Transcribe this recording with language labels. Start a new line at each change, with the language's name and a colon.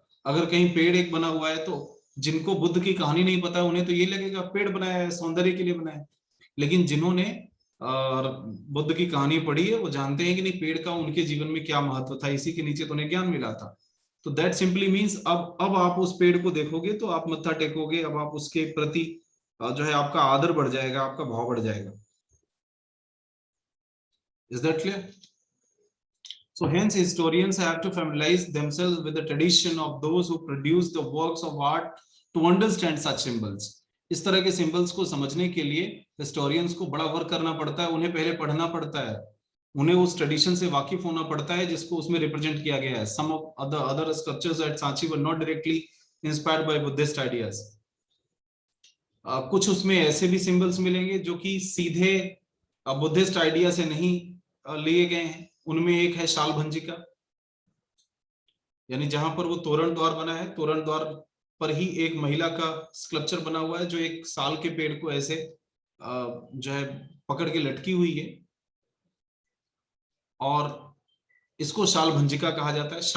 Hindi: अगर कहीं पेड़ एक बना हुआ है तो जिनको बुद्ध की कहानी नहीं पता उन्हें तो ये लगेगा पेड़ बनाया है, सौंदर्य के लिए बनाया है, लेकिन जिन्होंने बुद्ध की कहानी पढ़ी है वो जानते हैं कि नहीं, पेड़ का उनके जीवन में क्या महत्व था, इसी के नीचे तो उन्हें ज्ञान मिला था। तो
English: that simply means
Hindi: अब आप उस पेड़ को देखोगे तो आप मत्था टेकोगे, अब आप उसके प्रति जो है आपका आदर बढ़ जाएगा, आपका भाव बढ़ जाएगा।
English: Is that clear? So hence historians have to familiarize themselves with the tradition of those who produce the works of art to understand such symbols.
Hindi: इस तरह के सिंबल्स को समझने के लिए हिस्टोरियंस को बड़ा वर्क करना पड़ता है, उन्हें पहले पढ़ना पड़ता है, उन्हें उस ट्रेडिशन से वाकिफ होना पड़ता है जिसको उसमें रिप्रेजेंट किया गया है।
English: Some of the other sculptures at Sanchi were not directly inspired by Buddhist ideas.
Hindi: कुछ उसमें ऐसे भी सिंबल्स मिलेंगे जो कि सीधे बुद्धिस्ट आइडिया से नहीं लिए गए हैं। उनमें एक है शाल भंजिका, यानी जहां पर वो तोरण द्वार बना है, तोरण द्वार पर ही एक महिला का स्कल्पचर बना हुआ है जो एक साल के पेड़ को ऐसे जो है पकड़ के लटकी हुई है, और इसको शाल भंजिका कहा जाता है।